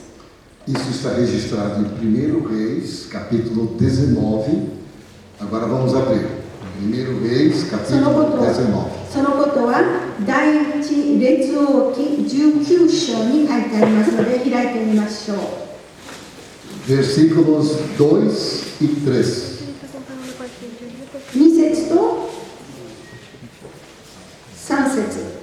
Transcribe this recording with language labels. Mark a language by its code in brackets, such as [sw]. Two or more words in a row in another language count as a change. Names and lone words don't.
[pt] Isso está registrado em 1 Reis, capítulo 19. Agora vamos abrir. 1 Reis, capítulo 19. [ja] そのことは第一列王記19章に書いてありますので開いてみましょう。 [pt] Versículos 2 e 3. [ja] 2 節と3節。